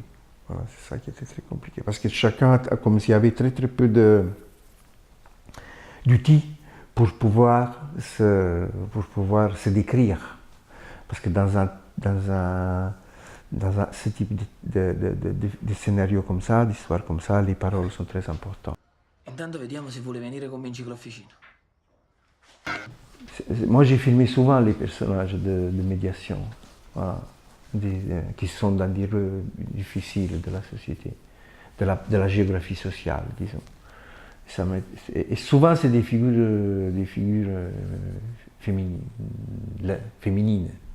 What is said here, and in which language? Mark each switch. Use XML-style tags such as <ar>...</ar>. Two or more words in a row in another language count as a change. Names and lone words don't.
<fr>Voilà, c'est ça qui était très compliqué. Parce que chacun a comme s'il y avait très très peu d'outils pour pouvoir se décrire. Parce que dans ce type de scénario comme ça, d'histoire comme ça, les paroles sont très importantes.</fr> <it>Intanto vediamo se vuole venire con me in ciclofficina.</it> <fr>Moi, j'ai filmé souvent les personnages de médiation, voilà, qui sont dans des rôles difficiles de la société. de la géographie sociale, disons. Et souvent, c'est des figures féminines.</fr>